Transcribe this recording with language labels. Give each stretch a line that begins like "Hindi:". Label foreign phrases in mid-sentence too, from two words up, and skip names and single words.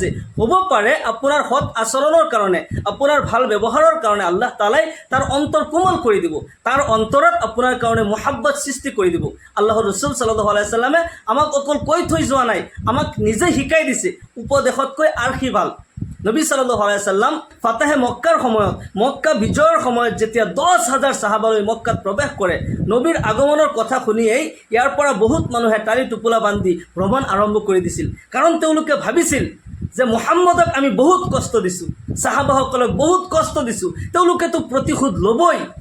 Assamese: হ'ব পাৰে আপোনাৰ সৎ আচৰণৰ কাৰণে, আপোনাৰ ভাল ব্যৱহাৰৰ কাৰণে
Arabic: الله تعالى
Assamese: তাৰ অন্তৰ কোমল কৰি দিব, তাৰ অন্তৰত আপোনাৰ কাৰণে মহাব্বত সৃষ্টি কৰি দিব। আল্লাহৰ ৰছুল
Arabic: صلى الله عليه وسلم
Assamese: আমাক অকল কৈ থৈ যোৱা নাই, আমাক নিজে শিকাই দিছে। উপদেশতকৈ আৰ্শী ভাল। নবী
Arabic: صلى الله عليه وسلم
Assamese: ফাতাহে মক্কাৰ সময়ত, মক্কা বিজয়ৰ সময়ত যেতিয়া 10,000 সাহাবালৈ মক্কাত প্ৰৱেশ কৰে, নবীৰ আগমনৰ কথা শুনিয়েই ইয়াৰ পৰা বহুত মানুহে টালি টোপোলা বান্ধি ভ্ৰমণ আৰম্ভ কৰি দিছিল। কাৰণ তেওঁলোকে ভাবিছিল যে মুহাম্মদক আমি বহুত কষ্ট দিছোঁ, সাহাবাসকলক বহুত কষ্ট দিছোঁ, তেওঁলোকেতো প্ৰতিশোধ ল'বই।